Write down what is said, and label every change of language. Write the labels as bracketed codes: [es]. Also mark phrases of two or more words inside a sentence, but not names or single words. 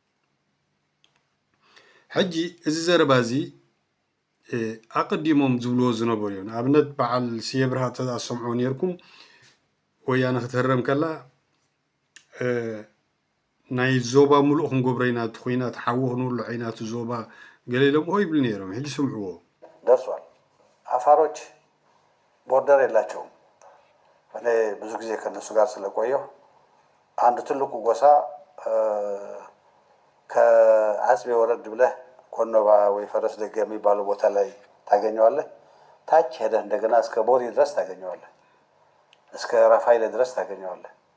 [ti] ሕጂ እዚ ዘረባ እዚ ኣቀዲሞም ዝብልዎ ዝነበሩ እዮም ኣብነት በዓል ስየ ብርሃ ተሰምዑ ነርኩም ወያነ ክትህረም ከላ ናይ ዞባ ሙሉእ ክንገብሮ ኢና እቲ ኩናት ሓዊ ክንውልዕ ኢና እቲ ዞባ ገሊሎም ሆ ይብል ነይሮም ሕጂ ስምዕዎ [am] ደርሷል አፋሮች ቦርደር የላቸውም እኔ ብዙ ጊዜ ከነሱ ጋር ስለቆየሁ አንድ ትልቁ ጎሳ ከአጽቤ ወረድ ብለህ ኮኖባ ወይ ፈረስ ደገ የሚባለው ቦታ ላይ ታገኘዋለህ ታች ሄደህ እንደገና እስከ ቦሪ ድረስ ታገኘዋለህ እስከ ራፋይል ድረስ ታገኘዋለህ